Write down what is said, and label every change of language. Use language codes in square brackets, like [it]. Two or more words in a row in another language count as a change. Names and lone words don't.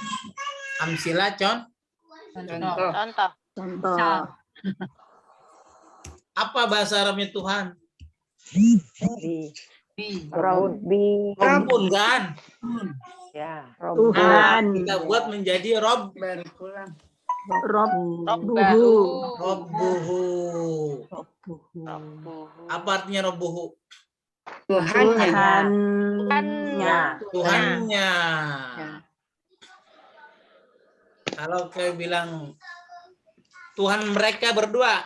[id] Amsilah Contoh. Contoh. Contoh. Contoh. Misal. apa bahasa Arabnya Tuhan? Di Bi. Robbi. Rabbun kan? Ya. Tuhan. Kita buat menjadi Rob. Robbuhu. Robbuhu. Rabbuhu. Apa artinya Robbuhu? Tuhannya. Tuhannya. Kalau kayak bilang Tuhan mereka berdua.